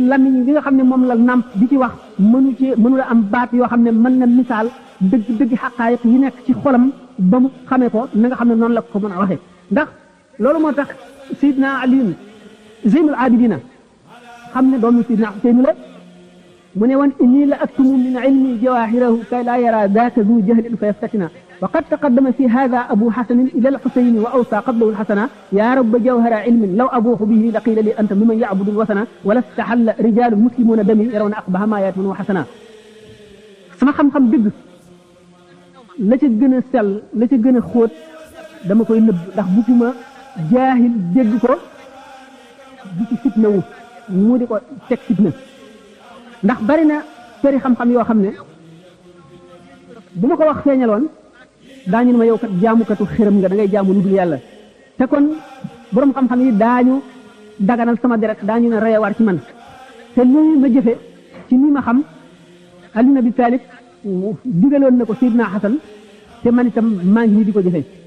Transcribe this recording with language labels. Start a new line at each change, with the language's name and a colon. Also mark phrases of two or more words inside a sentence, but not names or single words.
Wolof: lamiñ bi nga xam ne moom la nàmp di ci wax mënu la am baat yoo xam ne mën na misaal dëgg xaqaayiq yi nekk ci xolam ba mu xamee ko na nga xam ne noonu la ko mën a waxee ndax loolu moo tax Seydina Aliyun Zeynul Abidina xam ne doomu Seydina Useynu la mu
Arabic: ne woon إني لأكتم من علمي جواهره كي لا يرى ذاك ذو جهل فيفتتنا وقد تقدم في ذا أبو حسن إلى الحسين وأوصى قبله الحسنا يا رب جوهر علم لو أبوح به لقيل لي أنت ممن يعبد الوثنا ولاستحل رجال مسلمون دمي يرون أقبح ما يأتونه حسنا
Wolof: sama xam-xam dëgg la ca gën a sell la ca gën a xóot dama koy nëbb ndax bugguma jaahil dégg ko di ci fitna wu mu di ko teg fitna ndax bari na përi xam-xam yoo xam ne bu ma ko wax feeñaloon daañu ne ma yow kat jaamukatu xiram nga da ngay jaamu lu dul yàlla te kon borom xam-xam yi daañu daganal sama deret daañu ne reyewaar ci man te lii ma jëfe ci nii ma xam Ali ibn Abi Talib digaloon na ko Seydina Xasan te man itam maa ngi nii di ko jëfe